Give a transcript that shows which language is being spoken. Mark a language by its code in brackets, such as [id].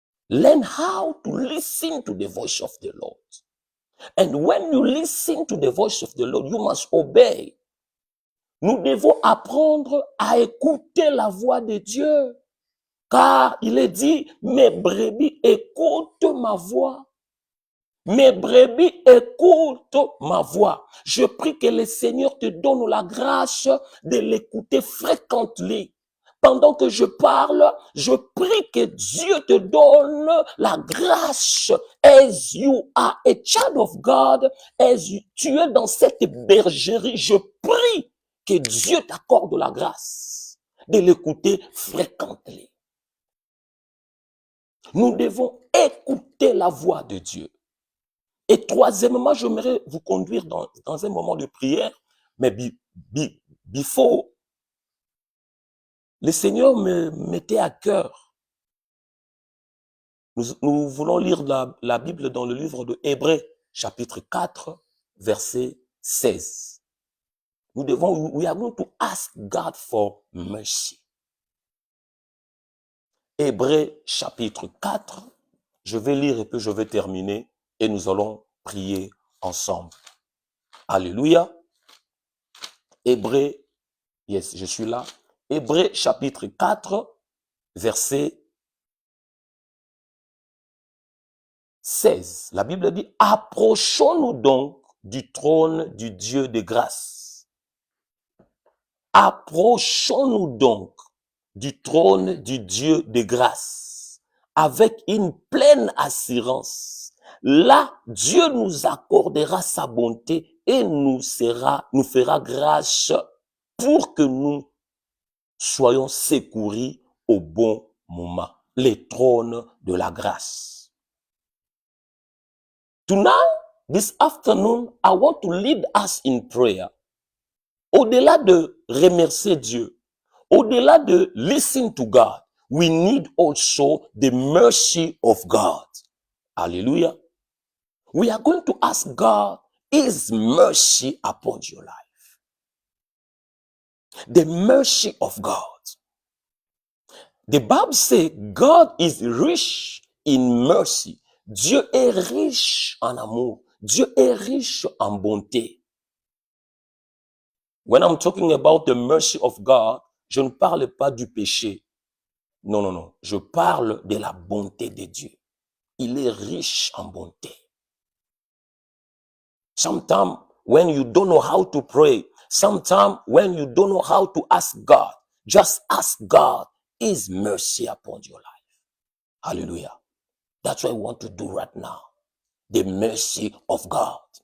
[en] Learn how to listen to the voice of the Lord. And when you listen to the voice of the Lord, you must obey. [fr] Nous devons apprendre à écouter la voix de Dieu. Car il est dit, mes brebis écoutent ma voix. Mes brebis écoutent ma voix. Je prie que le Seigneur te donne la grâce de l'écouter fréquemment. Pendant que je parle, je prie que Dieu te donne la grâce. [en] As you are a child of God, [fr] tu es dans cette bergerie, je prie que Dieu t'accorde la grâce de l'écouter fréquemment. Nous devons écouter la voix de Dieu. Et troisièmement, j'aimerais vous conduire dans un moment de prière, mais before, le Seigneur me mettait à cœur. Nous voulons lire la Bible dans le livre de Hébreux, chapitre 4, verset 16. [en] We are going to ask God for mercy. [fr] Hébreux, chapitre 4, je vais lire et puis je vais terminer et nous allons prier ensemble. Alléluia. Hébreux, yes, je suis là. Hébreux chapitre 4, verset 16. La Bible dit, approchons-nous donc du trône du Dieu de grâce. Approchons-nous donc du trône du Dieu de grâce avec une pleine assurance. Là, Dieu nous accordera sa bonté et nous fera grâce pour que nous soyons secourus au bon moment. Les trônes de la grâce. [en] Tonight, this afternoon, I want to lead us in prayer. [fr] Au-delà de remercier Dieu, au-delà de [en] listen to God, we need also the mercy of God. Hallelujah. We are going to ask God, His mercy upon your life. The mercy of God. The Bible says God is rich in mercy. [fr] Dieu est riche en amour. Dieu est riche en bonté. [en] When I'm talking about the mercy of God, [fr] je ne parle pas du péché. Non, non, non. Je parle de la bonté de Dieu. Il est riche en bonté. [en] Sometimes when you don't know how to pray, sometimes when you don't know how to ask God, just ask God His mercy upon your life. Hallelujah. That's what I want to do right now. The mercy of God.